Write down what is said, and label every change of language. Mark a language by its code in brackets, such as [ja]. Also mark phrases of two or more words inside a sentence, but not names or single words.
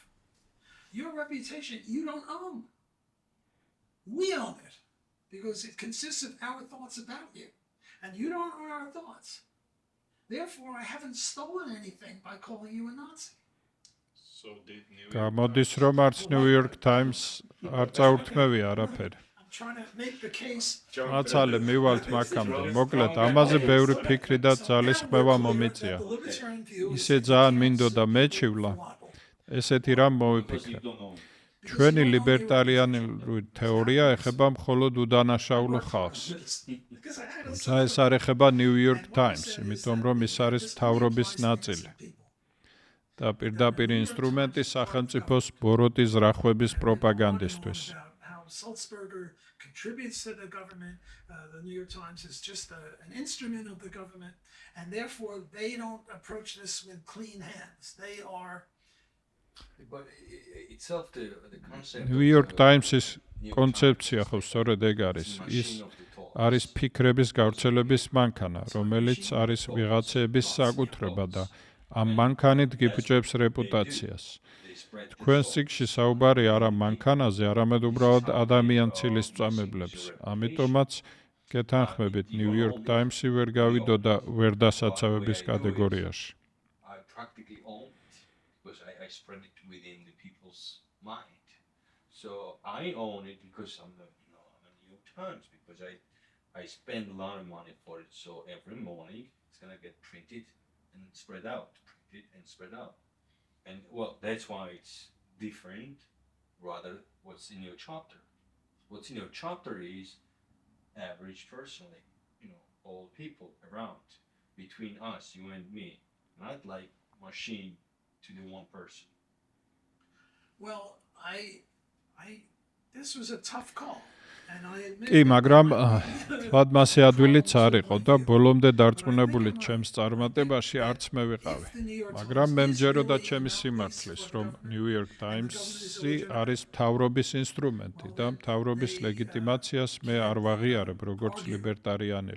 [en] Your reputation, you don't own. We own it because it consists of our thoughts about you. And you don't own our thoughts. Therefore, I haven't stolen anything by calling you a Nazi. So did New [ka] გამოდის რომ არც ნიუიორკ ტაიმს არ წაურთმევია არაფერი. [en] I'm trying to make the case. [ka] აცალე მივალთ მაგამდე. მოკლედ ამაზე ბევრი ფიქრი და ძალისხმევა მომიწია. [en] The libertarian view is [ka] ისე ძალიან მინდოდა მეჩივლა, [en] libel. [ka] ესეთი რამ მოვიფიქრე. [en] You don't know. [ka] ჩვენი ლიბერტარიანული თეორია ეხება მხოლოდ უდანაშაულო ხალხს. [en] Because I had a [ka] თუმცა ეს არ ეხება ნიუიორკ ტაიმს, იმიტომ რომ ის არის მთავრობის ნაწილი და პირდაპირ ინსტრუმენტი სახელმწიფოს ბოროტის რახვების პროპაგანდისთვის. [en] How Sulzberger contributes to the government. The New York Times is just an instrument of the government, and therefore they don't approach this with clean hands. They are But itself, the concept. [ka] ნიუიორკ ტაიმსის კონცეფცია ხო სწორედ ეგ არის. ის არის ფიქრების გავრცელების მანქანა, რომელიც არის ვიღაცების საკუთრება და ამ მანქანით გიფუჭებს რეპუტაციას. თქვენ წიგნში საუბარი არა მანქანაზე, არამედ უბრალოდ ადამიან ცილისწამებლებს. ამიტომაც გეთანხმებით ნიუიორკ ტაიმსი ვერ გავიდოდა ვერდასაცავების კატეგორიაში. [en] I practically own it because I spread it within the people's mind. So I own it because I'm a New York Times because I spend a lot of money for it, so every morning it's gonna get printed and spread out, and well, that's why it's different. Rather, what's in your chapter? What's in your chapter is average personally, all people around, between us, you and me, not like machine to the one person. Well, this was a tough call. [ka] კი, მაგრამ თქვათ მასე ადვილიც არ იყო და ბოლომდე დარწმუნებული ჩემს წარმატებაში არც მე ვიყავი. მაგრამ მე მჯეროდა ჩემი სიმართლის, რომ ნიუიორკ ტაიმსი არის მთავრობის ინსტრუმენტი და მთავრობის ლეგიტიმაციას მე არ ვაღიარებ როგორც ლიბერტარიანელი.